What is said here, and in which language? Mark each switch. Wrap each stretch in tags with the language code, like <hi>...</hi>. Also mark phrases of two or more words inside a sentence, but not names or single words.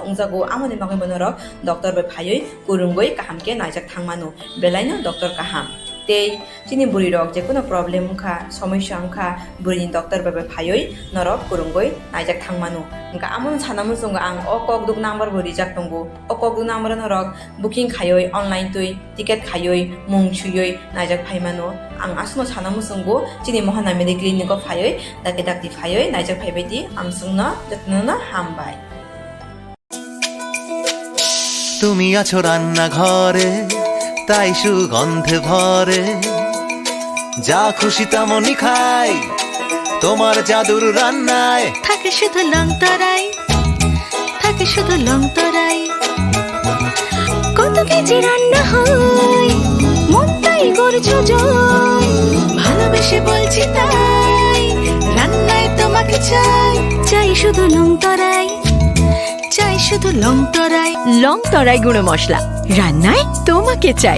<trp>ungjago amoni bagabano ro doctor be phayoi kurungoi kahamke naijak thangmano belaino doctor kaham te chini buri rok je kono problem ungkha samasya ungkha buri doctor be phayoi norok kurungoi naijak thangmano ungka amon chanamu sunga ang okok duk number buri jak tongo okok duk number norok booking khayoi online tui ticket khayoi mung chuyoi naijak phaimano ang asno chanamu sungo chini mohana mediclinic phayoi dakti phayoi naijak phaibaidi amsungna jatnona hambai</trp> <bn>তুমি আছো রান্না ঘরে তাই সুগন্ধে ভরে যা খুশি তেমনই খাই তোমার জাদুর রান্নায় থাকে শুধু লংতরাই থাকে শুধু লংতরাই কত কেজি রান্না হয় মন তাই করছো জয় ভালোবেসে বলছি তাই রান্নায় তোমাকে চাই চাই শুধু লংতরাই চাই শুধু লংতরাই লংতরাই গুঁড়ো মশলা রান্নায় তোমাকে চাই</bn>